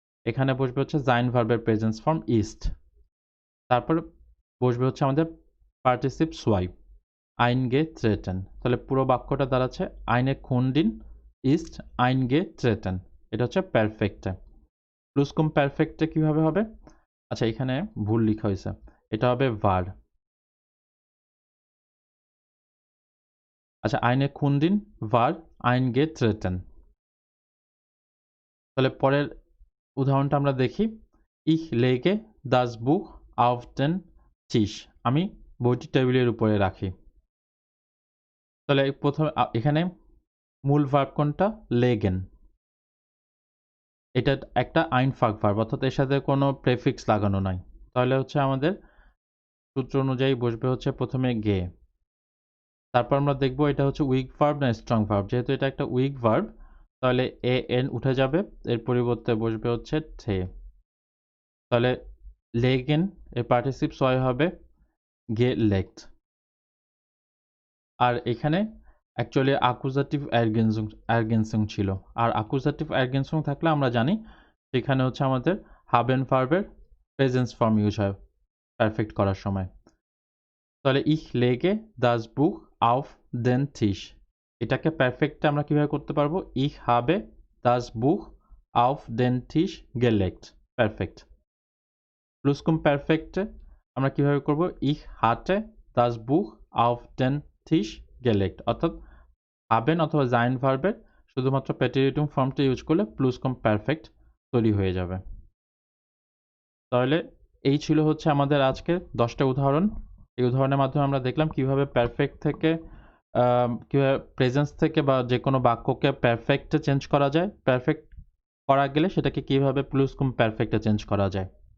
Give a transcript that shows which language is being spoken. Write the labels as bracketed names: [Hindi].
[Bangla] এখানে বসবে হচ্ছে জাইন ভার্বের প্রেজেন্স ফর্ম ইস্ট, তারপর বসবে হচ্ছে আমাদের পার্টিসিপ সোয়াই eingetreten। তাহলে পুরো বাক্যটা দাঁড়াচ্ছে [German] eine Kundin ist eingetreten। [Bangla] এটা হচ্ছে পারফেক্টে। প্লুসকুম পারফেক্টে কিভাবে হবে? আচ্ছা, এখানে ভুল লেখা হয়েছে, এটা হবে var। [German] আচ্ছা, eine Kundin war eingetreten। [Bangla] তাহলে পরের উদাহরণটা আমরা দেখি। [German] Ich lege das Buch auf den Tisch। [Bangla] আমি বইটি টেবিলের উপরে রাখি। তাহলে প্রথমে এখানে মূল ভার্ব কোনটা? legen। এটা একটা আইনফাক ভার্ব, অর্থাৎ এর সাথে কোনো প্রেফিক্স লাগানো নাই। তাহলে হচ্ছে আমাদের সূত্র অনুযায়ী বসবে হচ্ছে প্রথমে গে। তারপর আমরা দেখব এটা হচ্ছে উইক ভার্ব না স্ট্রং ভার্ব। যেহেতু এটা একটা উইক ভার্ব, তাহলে এ এন উঠে যাবে, এর পরিবর্তে বসবে হচ্ছে থে। তাহলে লেগেন এর পার্টিসিপ সয় হবে গেলেক্ট। আর এখানে অ্যাকচুয়ালি আকুজাটিভ এরগেনসুং ছিল। আর আকুজাটিভ এরগেনসুং থাকলে আমরা জানি সেখানে হচ্ছে আমাদের হাবেন ভার্বের প্রেজেন্স ফর্ম ইউজ হয় পারফেক্ট করার সময়। [German] তাহলে ich lege das Buch auf den Tisch। [Bangla] এটাকে পারফেক্টে আমরা কিভাবে করতে পারবো? [German] ich habe das Buch auf den Tisch gelegt। পারফেক্ট। [Bangla] প্লুসকুমপারফেক্টে আমরা কিভাবে করব? [German] ich hatte das Buch auf den Tisch gelegt। [Bangla] অর্থাৎ haben অথবা sein ভার্বের শুধুমাত্র প্যাটিরিটুম ফর্মটা ইউজ করলে প্লুসকুমপারফেক্ট তৈরি হয়ে যাবে। তাহলে এই ছিল হচ্ছে আমাদের আজকে 10টা উদাহরণ। এই উদাহরণের মাধ্যমে আমরা দেখলাম কিভাবে পারফেক্ট থেকে কিভাবে প্রেজেন্স থেকে বা যে কোনো বাক্যকে পারফেক্টে চেঞ্জ করা যায়, পারফেক্ট করা গেলে সেটাকে কিভাবে প্লুসকুমপারফেক্টে চেঞ্জ করা যায়।